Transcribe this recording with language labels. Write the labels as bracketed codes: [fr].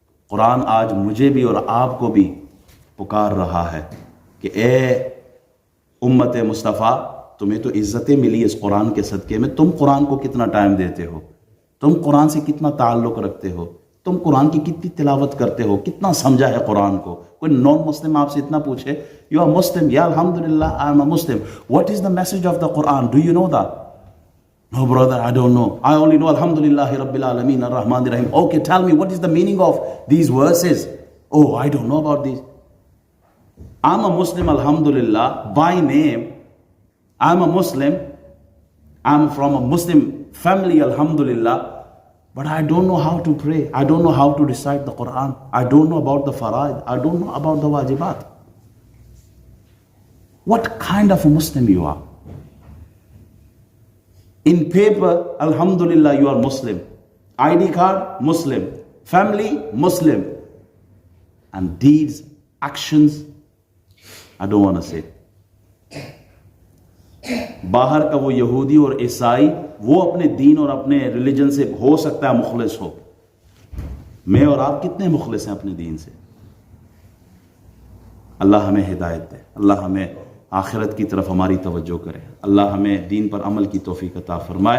[ur] قرآن آج مجھے بھی اور آپ کو بھی پکار رہا ہے کہ اے امت مصطفیٰ، تمہیں تو عزتیں ملی اس قرآن کے صدقے میں، تم قرآن کو کتنا ٹائم دیتے ہو، تم قرآن سے کتنا تعلق رکھتے ہو، تم قرآن کی کتنی تلاوت کرتے ہو، کتنا سمجھا ہے قرآن کو۔ کوئی نان مسلم آپ سے اتنا پوچھے [en] You are Muslim, یا الحمدللہ I am a Muslim, what is the message of the Quran, do you know the? No brother, I don't know. I only know [ar] Alhamdulillahi Rabbil Alameen Ar-Rahman Ar-Rahim. [en] Okay, tell me what is the meaning of these verses? Oh, I don't know about these. I'm a Muslim, Alhamdulillah, by name. I'm a Muslim. I'm from a Muslim family, Alhamdulillah. But I don't know how to pray. I don't know how to recite the Quran. I don't know about the faraid. I don't know about the wajibat. What kind of a Muslim you are? In paper, alhamdulillah, you are Muslim. ID card, Muslim. Family, Muslim. And deeds, actions, I don't want to say. [ur] باہر کا وہ یہودی اور عیسائی، وہ اپنے دین اور اپنے ریلیجن سے ہو سکتا ہے مخلص ہو، میں اور آپ کتنے مخلص ہیں اپنے دین سے؟ اللہ ہمیں ہدایت دے، اللہ ہمیں آخرت کی طرف ہماری توجہ کرے، اللہ ہمیں دین پر عمل کی توفیق عطا فرمائے۔